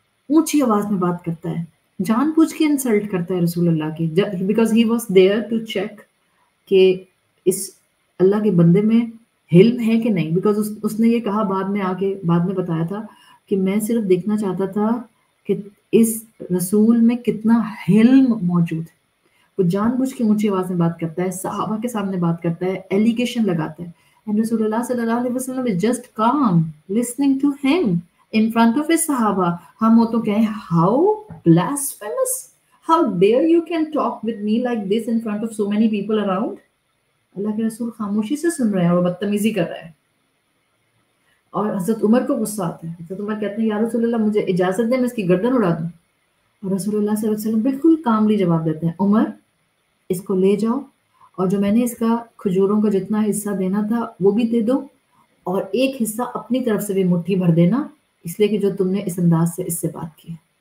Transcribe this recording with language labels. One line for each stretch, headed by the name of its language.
Urdu: اونچی آواز میں بات کرتا ہے، جان بوجھ کے انسلٹ کرتا ہے رسول اللہ کی،
English: because he was there to check
Urdu: کہ اس اللہ کے بندے میں حلم ہے کہ نہیں. بیکاز اس نے یہ کہا بعد میں بتایا تھا کہ میں صرف دیکھنا چاہتا تھا کہ اس رسول میں کتنا حلم موجود ہے. وہ جان بوجھ کے اونچی آواز میں بات کرتا ہے، صحابہ کے سامنے بات کرتا ہے، ایلیگیشن لگاتا ہے.
English: And رسول اللہ صلی اللہ علیہ وسلم is just calm listening to him in front of his صحابہ.
Urdu: ہم وہ تو کہیں
English: how blasphemous, how dare you can talk with me like this in front of so many people around.
Urdu: اللہ کے رسول خاموشی سے سن رہے ہیں اور بدتمیزی کر رہے ہیں. اور حضرت عمر کو غصہ آتا ہے. حضرت عمر کہتے ہیں یا رسول اللہ مجھے اجازت دیں میں اس کی گردن اڑا دوں. اور رسول اللہ صلی اللہ علیہ وسلم بالکل کاملی جواب دیتے ہیں عمر اس کو لے جاؤ اور جو میں نے اس کا کھجوروں کا جتنا حصہ دینا تھا وہ بھی دے دو اور ایک حصہ اپنی طرف سے بھی مٹھی بھر دینا، اس لیے کہ جو تم نے اس انداز سے اس سے بات کی.